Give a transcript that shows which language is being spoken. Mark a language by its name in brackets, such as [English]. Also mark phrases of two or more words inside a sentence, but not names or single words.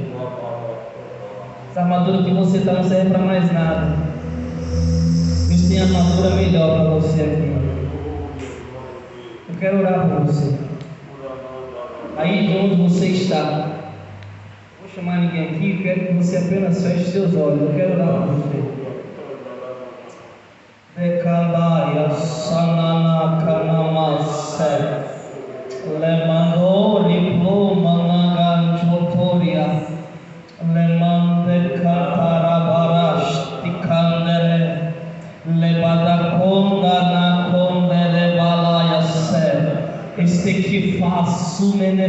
[Portuguese] Essa armadura que você está não serve para mais nada. Deus tem armadura melhor para você aqui. Eu quero orar por você. Aí de onde você está, não vou chamar ninguém aqui, eu quero que você apenas feche seus olhos. Eu quero orar por você. Dekandaya sanana kanamase lemandori plumanagan chotoria lemande katarabarash tikandere lebadakonda na kondere balaya se este que faço